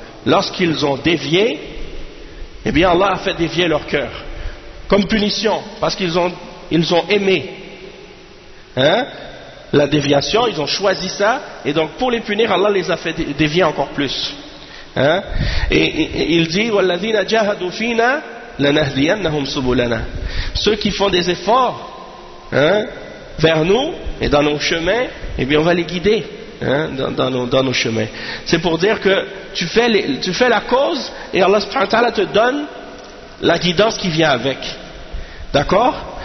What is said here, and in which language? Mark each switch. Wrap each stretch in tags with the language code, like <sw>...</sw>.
<fr>Lorsqu'ils ont dévié, eh bien Allah a fait dévier leur cœur. Comme punition, parce qu'ils ont aimé. Hein? La déviation, ils ont choisi ça, et donc pour les punir, Allah les a fait dévier encore plus. Hein? Et il dit</fr> <ar>وَالَّذِينَ جَاهَدُوا فِينَا لَنَهْدِيَنَّهُمْ سُبُلَنَا.</ar> <fr>Ceux qui font des efforts, hein, vers nous et dans nos chemins, eh bien on va les guider, hein, dans nos chemins. C'est pour dire que tu fais la cause et Allah subhanahu wa ta'ala te donne la guidance qui vient avec. D'accord?</fr>